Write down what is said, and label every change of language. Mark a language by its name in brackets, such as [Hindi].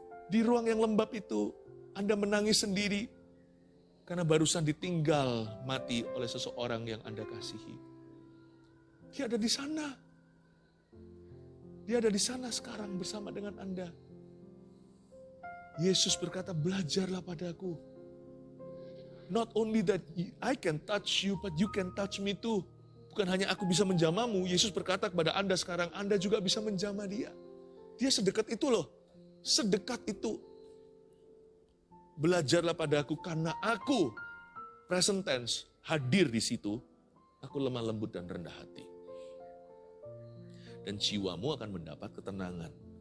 [Indonesian] Di ruang yang lembab itu. Anda menangis sendiri. Karena barusan ditinggal mati oleh seseorang yang Anda kasihi. Dia ada di sana. Dia ada di sana sekarang bersama dengan Anda. Yesus berkata, belajarlah padaku. [English] Not only that I can touch you, but you can touch me too. [Indonesian] Bukan hanya aku bisa menjamamu, Yesus berkata kepada Anda sekarang, Anda juga bisa menjamah dia. Dia sedekat itu loh. Sedekat itu. Belajarlah padaku karena aku, [English] present tense, [Indonesian] hadir di situ. Aku lemah lembut dan rendah hati. Dan jiwamu akan mendapat ketenangan.